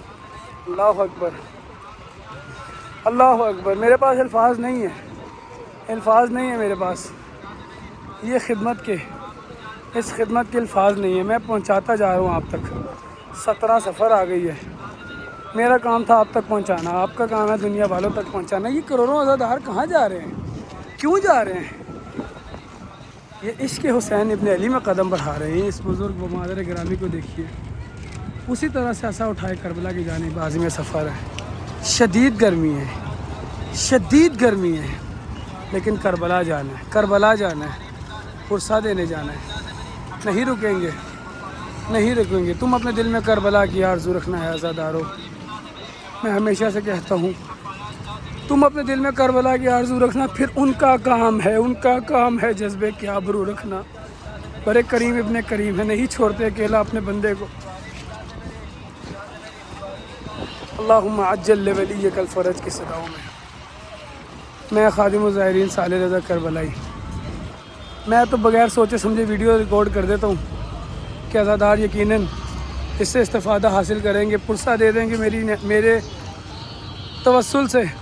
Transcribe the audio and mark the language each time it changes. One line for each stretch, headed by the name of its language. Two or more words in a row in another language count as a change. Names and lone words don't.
Arabic: اللہ اکبر، اللہ اکبر،
Urdu: میرے پاس الفاظ نہیں ہیں، الفاظ نہیں ہیں میرے پاس، یہ خدمت کے، اس خدمت کے الفاظ نہیں ہیں، میں پہنچاتا جا رہا ہوں آپ تک۔ 17 سفر آ گئی ہے، میرا کام تھا آپ تک پہنچانا، آپ کا کام ہے دنیا والوں تک پہنچانا۔ یہ کروڑوں عزادار کہاں جا رہے ہیں، کیوں جا رہے ہیں؟ یہ عشق حسین ابن علی میں قدم بڑھا رہے ہیں۔ اس بزرگ و مادر گرامی کو دیکھیے، اسی طرح سے ایسا اٹھائے کربلا کی جانب عازم سفر ہے، شدید گرمی ہے، شدید گرمی ہے، لیکن کربلا جانا ہے، کربلا جانا ہے، پرسہ دینے جانا ہے، نہیں رکیں گے، نہیں رکیں گے۔ تم اپنے دل میں کربلا کی آرزو رکھنا ہے عزادارو، میں ہمیشہ سے کہتا ہوں، تم اپنے دل میں کربلا کی آرزو رکھنا، پھر ان کا کام ہے، ان کا کام ہے جذبے کی آبرو رکھنا۔ بڑے کریم ابن کریم ہے، نہیں چھوڑتے اکیلا اپنے بندے کو۔
Arabic: اللہم عجل لولیک الفرج
Urdu: کی صداؤں میں خادم الزائرین صالح رضا کربلائی، میں تو بغیر سوچے سمجھے ویڈیو ریکارڈ کر دیتا ہوں کہ عزادار یقیناً اس سے استفادہ حاصل کریں گے، پرسہ دے دیں گے میرے توسل سے۔